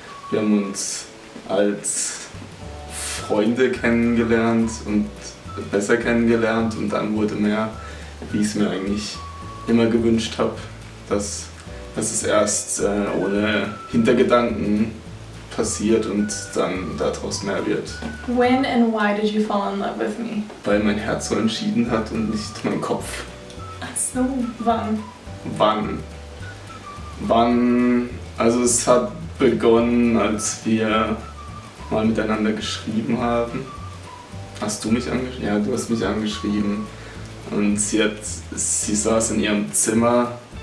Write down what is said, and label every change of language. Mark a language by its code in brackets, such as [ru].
[de] Wir haben uns als Freunde kennengelernt und besser kennengelernt und dann wurde mehr, wie ich es mir eigentlich immer gewünscht habe, dass es erst ohne Hintergedanken passiert und dann daraus mehr wird. [en] When and why did you fall in love with me? [de] Weil mein Herz so entschieden hat und nicht mein Kopf. Ach so, wann? Wann? Also es hat begonnen, als wir mal miteinander geschrieben haben. Hast du mich angeschrieben? Ja, du hast mich angeschrieben. Und sie saß in ihrem Zimmer.